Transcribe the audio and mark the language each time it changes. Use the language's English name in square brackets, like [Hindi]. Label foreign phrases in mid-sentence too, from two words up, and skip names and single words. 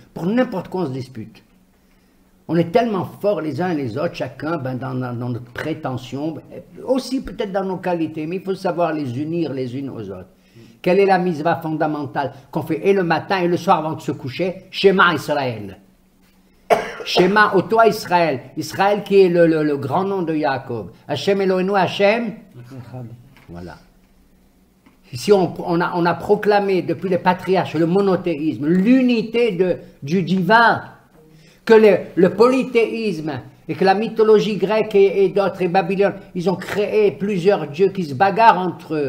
[French] Pour n'importe quoi, on se dispute. On est tellement forts les uns et les autres, chacun dans notre prétention, aussi peut-être dans nos qualités, mais il faut savoir les unir les unes aux autres. Quelle est la mitzvah fondamentale qu'on fait et le matin et le soir avant de se coucher? [Hebrew] שמע ישראל. Shema, [French] ô toi Israël, Israël qui est le grand nom de Jacob. [Hebrew] השם אלוהינו, השם. [French] Voilà. Ici, on a proclamé depuis les patriarches le monothéisme, l'unité du divin, que le polythéisme et que la mythologie grecque et d'autres, et Babylone, ils ont créé plusieurs dieux qui se bagarrent entre eux.